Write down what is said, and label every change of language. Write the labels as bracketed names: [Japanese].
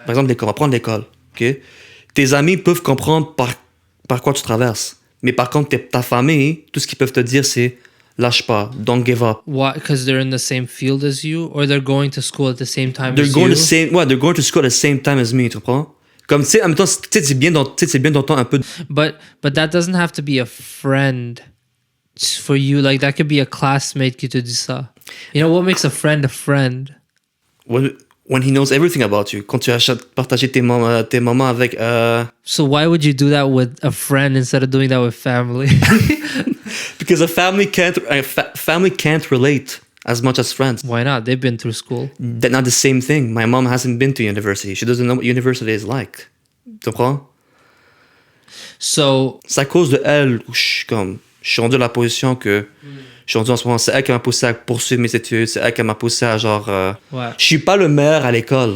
[French] Par exemple, l'école. On va prendre l'école. Ok? Tes amis peuvent comprendre par quoi tu traverses. Mais par contre, ta famille, tout ce qu'ils peuvent te dire, c'est lâche pas, [English] don't give up. Why? Because they're in the same field as you, or they're going to school at the same time They're as going you? they're going to school at the same time as me, [French] tu comprends? Comme, tu sais, en même temps, tu sais, c'est bien d'entendre un peu. [English] But that doesn't have to be a friend for you. Like that could be a classmate [French] qui te dit ça. [English] You know what makes a friend a friend? When he knows everything about you. [French] Quand tu as partagé tes moments avec. [English] So why would you do that with a friend instead of doing that with family? Because a family can't relate as much as friends. Why not? They've been through school. That's not the same thing. My mom hasn't been to university. She doesn't know what university is like. [French] Tu comprends? [English] So [French] C'est à cause de elle où je suis rendu à la position que je suis rendu en ce moment. C'est elle qui m'a poussé à poursuivre mes études. C'est elle qui m'a poussé à genre. Ouais. Je suis pas le meilleur à l'école.